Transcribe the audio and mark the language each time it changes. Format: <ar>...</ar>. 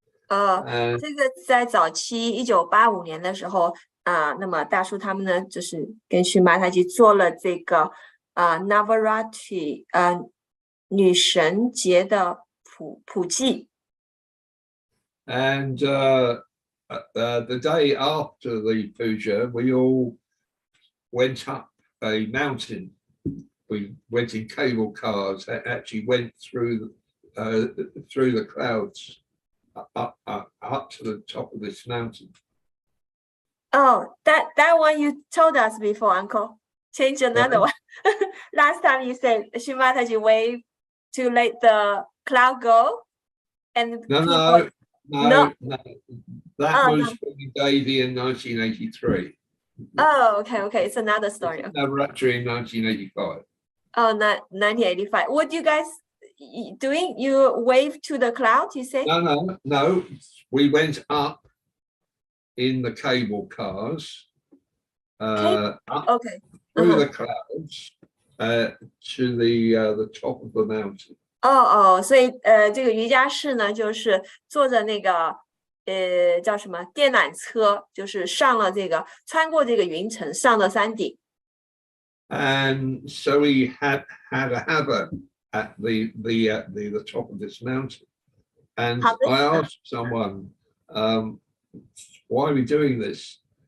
<zh>这个在早期1985年的时候那么大叔他们呢，就是跟Shri Mataji做了这个Navaratri 女神节的普祭。</zh> <en>And the day after the puja, we all went up a mountain. We went in cable cars. Actually, went through the clouds up to the top of this mountain. Oh, that one you told us before, Uncle. Change another one. Last time you said Shri Mataji waved to let the cloud go, and No. That was Davy in 1983. Oh, okay. It's another story. Navaratri in 1985. Oh, 1985. What do you guys doing? You wave to the cloud, you say? No. We went up in the cable cars, up through the clouds to the top of the mountain.</en> <zh>所以这个瑜伽士呢，就是坐着那个叫什么电缆车，就是上了这个穿过这个云层，上了山顶。</zh> <en>And so we had a hava at the top of this mountain, and I asked someone, why are we doing this?</en>